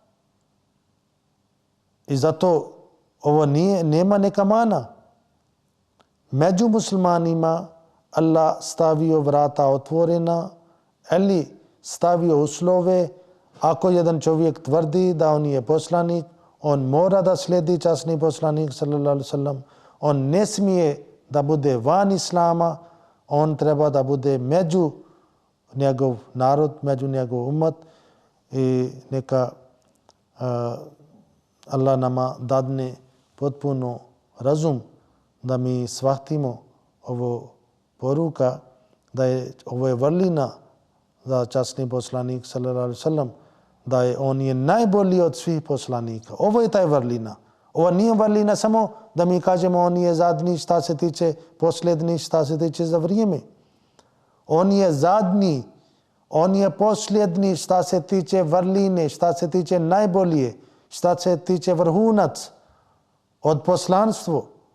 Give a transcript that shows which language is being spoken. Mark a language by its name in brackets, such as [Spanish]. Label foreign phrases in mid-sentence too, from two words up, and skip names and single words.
[Bosnian] I zato ovo nema neka mana. Među muslimanima Allah stavio vrata otvorena ili stavio uslove. Ako jedan čovjek tvrdi da on je poslanik, on mora da slijedi časni poslanik [Arabic] صلى الله عليه وسلم. [Bosnian] On ne smije da bude van islama, on treba da bude među njegov narod, među njegov umat i neka Allah nama dadne potpuno razum da mi shvatimo ovo poruka, da je ovo je vrlina za časni poslanik [Arabic] صلى الله عليه وسلم, [Bosnian] da je on je najbolji od svih poslanika. Ovo je taj vrlina. Ovo nije vrlina samo da mi kažemo on je zadnji šta se tiče posljednji, šta se tiče za vrijeme. On je zadnji, on je posljednji šta se tiče vrline, šta se tiče najbolje, šta se tiče vrhunac od poslanstva.